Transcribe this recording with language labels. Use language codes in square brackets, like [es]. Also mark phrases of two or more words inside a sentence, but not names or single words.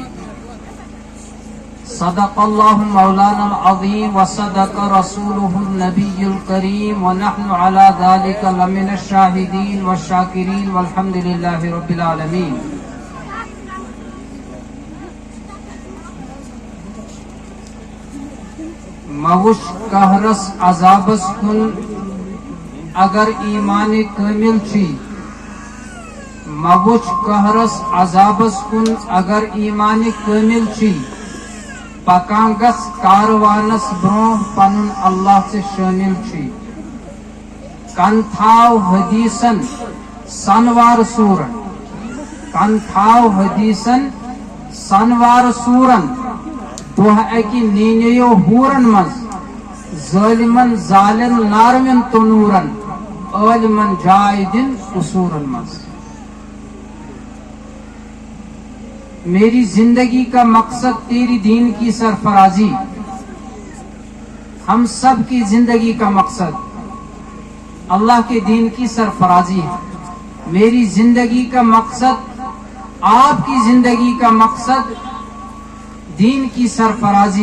[ar] صدق الله مولانا العظيم وصدق رسوله النبي الكريم ونحن على ذلك لمن الشاهدين والشاكرين والحمد لله رب العالمين. [ks] موش کہرس عذابس کن اگر ایمان کامل چھی. موش کہرس عذابس کن اگر ایمان کامل چھی. پکانگس کاروانس برون پنن اللہ سے شامل چھی. کن تھاو حدیثن سنوار سورن. کن تھاو حدیثن سنوار سورن. دوہ اکی نینیو ہورن مز ظالمن ظالن نارمن تنورن عالمن جائدن قصورن مز. [ur] میری زندگی کا مقصد تیری دین کی سرفرازی. ہم سب کی زندگی کا مقصد اللہ کے دین کی سرفرازی ہے. میری زندگی کا مقصد آپ کی زندگی کا مقصد دین کی سرفرازی.